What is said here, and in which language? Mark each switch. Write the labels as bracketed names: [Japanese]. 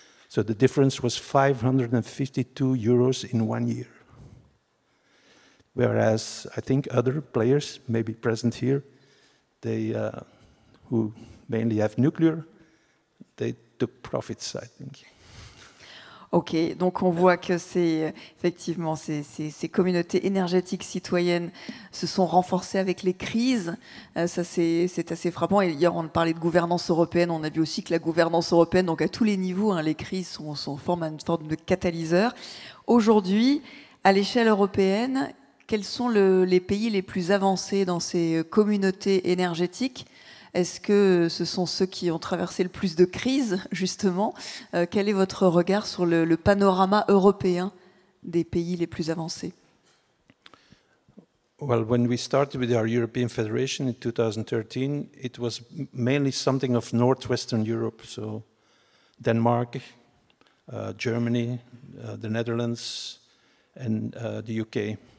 [English] So the difference was 552 euros in 1 year. Whereas I think other players, maybe present here, they who mainly have nuclear, they took profits, I think. [French] Ok, donc on voit que effectivement ces communautés énergétiques citoyennes se sont renforcées avec les crises. Ça c'est assez frappant. Et hier on parlait de gouvernance européenne. On a vu aussi que la gouvernance européenne, donc à tous les niveaux, les crises forment une forme de catalyseur. Aujourd'hui, à l'échelle européenne, quels sont les pays les plus avancés dans ces communautés énergétiques ? Est-ce que ce sont ceux qui ont traversé le plus de crises, justement? Quel est votre regard sur le panorama européen des pays les plus avancés? [English] Well, when we started with our European Federation in 2013, it was mainly something of Northwestern Europe, so Denmark, Germany, the Netherlands, and the UK.